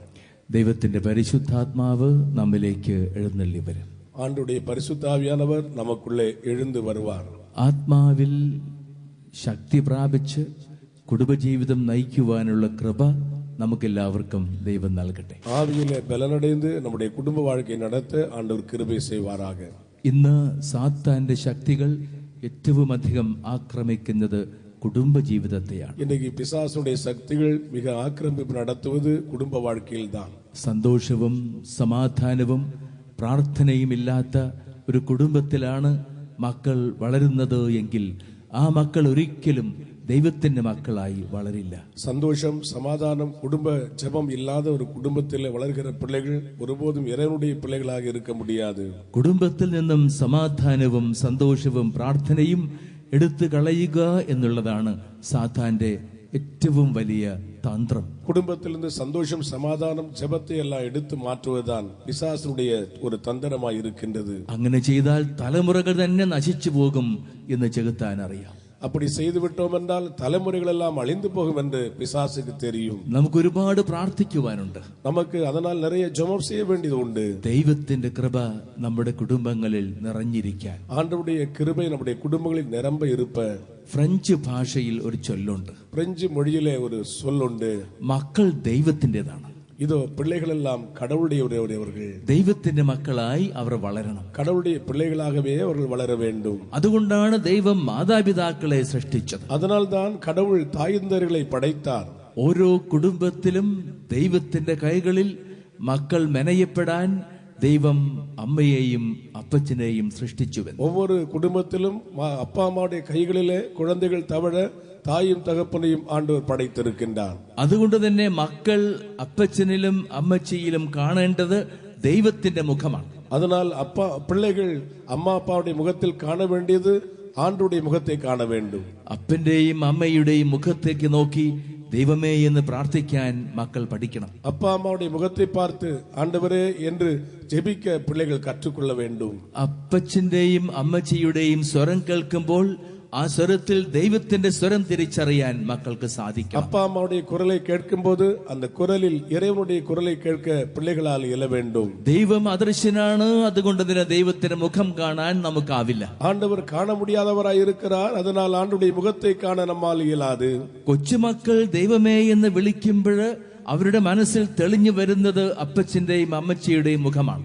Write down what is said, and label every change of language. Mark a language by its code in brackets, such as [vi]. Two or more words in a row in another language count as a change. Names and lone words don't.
[ml] ദൈവത്തിന്റെ പരിശുദ്ധാത്മാവ് നമ്മിലേക്ക് എഴുന്നള്ളി വരും. [ta] ஆண்டுடைய பரிசுத்தாவியானவர் நமக்குள்ளே எழுந்து வருவார். [ml] ആത്മാവിൽ ശക്തി പ്രാപിച്ച് കുടുംബജീവിതം നയിക്കുവാനുള്ള കൃപ നമുക്കെല്ലാവർക്കും ദൈവം നൽകട്ടെ. [ta] ஆவியிலே பலனடைந்து நம்முடைய குடும்ப வாழ்க்கை நடத்த ஆண்டவர் கிருபை செய்வாராக. [ml] ഇന്ന് സാത്താന്റെ ശക്തികൾ ഏറ്റവും അധികം ആക്രമിക്കുന്നത് കുടുംബജീവിതത്തെയാണ്. [ta] இன்றைக்கு பிசாசுடைய சக்திகள் மிக ஆக்கிரமிப்பு நடத்துவது குடும்ப வாழ்க்கையில் தான். [ml] സന്തോഷവും സമാധാനവും പ്രാർത്ഥനയും ഇല്ലാത്ത ഒരു കുടുംബത്തിലാണ് മക്കൾ വളരുന്നത് എങ്കിൽ ആ മക്കൾ ഒരിക്കലും ദൈവത്തിന്റെ മക്കളായി വളരില്ല. [ta] சந்தோஷம், சமாதானம், குடும்ப ஜெபம் இல்லாத ஒரு குடும்பத்தில் வளர்கிற பிள்ளைகள் ஒருபோதும் இறைவனுடைய பிள்ளைகளாக இருக்க முடியாது. [ml] കുടുംബത്തിൽ നിന്നും സമാധാനവും സന്തോഷവും പ്രാർത്ഥനയും എടുത്തു കളയുക എന്നുള്ളതാണ് സാത്താന്റെ ഏറ്റവും വലിയ തന്ത്രം. [ta] குடும்பத்திலிருந்து சந்தோஷம், சமாதானம், ஜெபத்தை எல்லாம் எடுத்து மாற்றுவதுதான் பிசாசுடைய ஒரு தந்திரமாய் இருக்கின்றது. [ml] അങ്ങനെ ചെയ്താൽ തലമുറകൾ തന്നെ നശിച്ചു പോകും എന്ന് ചെകുത്താൻ അറിയാം. [ta] அப்படி செய்து விட்டோம் என்றால் தலைமுறைகள் எல்லாம் அழிந்து போகும் என்று பிசாசுக்கு தெரியும். [ml] നമുക്ക് ഒരുപാട് പ്രാർത്ഥിക്കുവാനുണ്ട്. [ta] நமக்கு அதனால் நிறைய ஜெபம் செய்ய வேண்டியது உண்டு. [ml] ദൈവത്തിന്റെ കൃപ നമ്മുടെ കുടുംബങ്ങളിൽ നിറഞ്ഞിരിക്കാൻ [ta] ஆண்டவருடைய கிருபை நம்முடைய குடும்பங்களில் நிரம்ப இருப்ப. [ml] ഫ്രഞ്ച് ഭാഷയിൽ ഒരു ചൊല്ലുണ്ട്. [ta] பிரெஞ்சு மொழியிலே ஒரு சொல் உண்டு. [ml] മക്കൾ ദൈവത്തിൻ്റെതാണ്. [ta] இதோ பிள்ளைகள் எல்லாம் கடவுளுடையவர்கள். [ml] ദൈവത്തിന്റെ മക്കളായി അവർ വളരണം. [ta] கடவுளுடைய பிள்ளைகளாகவே அவர்கள் வளர வேண்டும். [ml] അതുകൊണ്ടാണ് ദൈവം മാതാപിതാക്കളെ സൃഷ്ടിച്ചത്. [ta] அதனால்தான் கடவுள் தாய்ந்தர்களை படைத்தார். [ml] ഓരോ കുടുംബത്തിലും ദൈവത്തിന്റെ കൈകളിൽ മക്കൾ മെനയപ്പെടാൻ ദൈവം അമ്മയെയും അപ്പച്ചനെയും സൃഷ്ടിച്ചുവെന്ന്. [ta] ஒவ்வொரு குடும்பத்திலும் அப்பா அம்மாவுடைய கைகளிலே குழந்தைகள் தவழ தாயும் தகப்பனையும் ஆண்டவர் படைத்திருக்கின்றார். [ml] അതുകൊണ്ട് തന്നെ മക്കൾ അപ്പച്ചനിലും അമ്മച്ചിയിലും കാണേണ്ടത് ദൈവത്തിന്റെ മുഖമാണ്. [ta] அதனால் பிள்ளைகள் அம்மா அப்பாவுடைய முகத்தில் காண வேண்டியது ஆண்டவருடைய முகத்தை காண வேண்டும். [ml] അപ്പന്റെയും അമ്മയുടെയും മുഖത്തേക്ക് നോക്കി ദൈവമേ എന്ന് പ്രാർത്ഥിക്കാൻ മക്കൾ പഠിക്കണം. [ta] அப்பா அம்மாவுடைய முகத்தை பார்த்து ஆண்டவரே என்று ஜெபிக்க பிள்ளைகள் கற்றுக்கொள்ள வேண்டும். [ml] അപ്പച്ചന്റെയും അമ്മച്ചിയുടെയും സ്വരം കേൾക്കുമ്പോൾ ആ സ്വരത്തിൽ ദൈവത്തിന്റെ സ്വരം തിരിച്ചറിയാൻ മക്കൾക്ക് സാധിക്കും. [ta] அப்பா அம்மாவுடைய குரலை கேட்கும் போது அந்த குரலில் இறைவனுடைய குரலை கேட்க பிள்ளைகளால் இயல வேண்டும். [ml] ദൈവം അദൃശ്യനാണ്, അതുകൊണ്ട് തന്നെ ദൈവത്തിന്റെ മുഖം കാണാൻ നമുക്കാവില്ല. [ta] ஆண்டவர் காண முடியாதவராய் இருக்கிறார், அதனால் ஆண்டவருடைய முகத்தை காண நம்மால் இயலாது. [ml] കൊച്ചുമക്കൾ ദൈവമേ എന്ന് വിളിക്കുമ്പോൾ അവരുടെ മനസ്സിൽ തെളിഞ്ഞു വരുന്നത് അപ്പച്ചന്റെയും അമ്മച്ചിയുടെയും മുഖമാണ്.